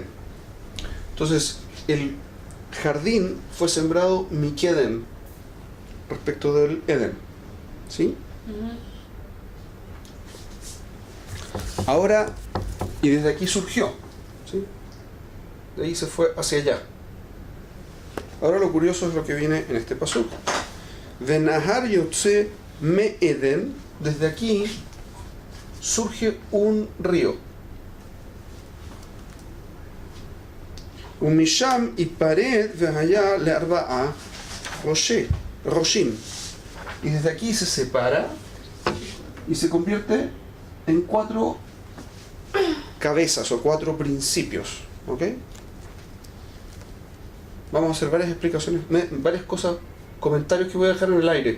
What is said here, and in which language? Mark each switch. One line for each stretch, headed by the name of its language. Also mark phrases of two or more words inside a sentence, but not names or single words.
Spanish: Entonces, el jardín fue sembrado Mikedem respecto del Edén. ¿Sí? Ahora, y desde aquí surgió. ¿Sí? De ahí se fue hacia allá. Ahora lo curioso es lo que viene en este pasuk.
Hebrew: ונהר יוצא מעדן.
Spanish: Desde aquí surge un río.
Hebrew: ומשם יפרד והיה לארבעה ראשים.
Spanish: Y desde aquí se separa y se convierte en 4 cabezas o 4 principios. ¿Ok? Vamos a hacer varias explicaciones, varias cosas, comentarios que voy a dejar en el aire.